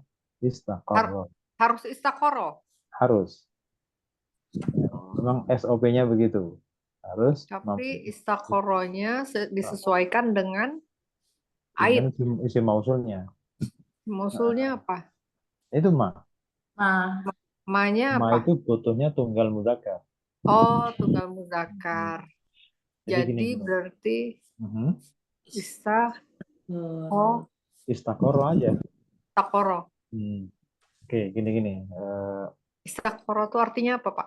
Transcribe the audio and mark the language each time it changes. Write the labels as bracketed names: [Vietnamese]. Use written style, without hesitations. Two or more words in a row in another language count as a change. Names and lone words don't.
[Indonesian] Istaqarra. Harus istaqoro. Harus. Memang SOP-nya begitu. Harus Tapi istaqoronya disesuaikan dengan dengan aid. [Arabic] isim mausulnya. [Indonesian] Mausulnya apa? Itu ma. Ma-nya Ma apa? itu butuhnya tunggal mudzakkar. Oh, tunggal muzakkar. Jadi gini. Jadi berarti Mhm. Istaqarra aja. istaqoro. Oke, gini-gini. Istaqoro itu artinya apa, Pak?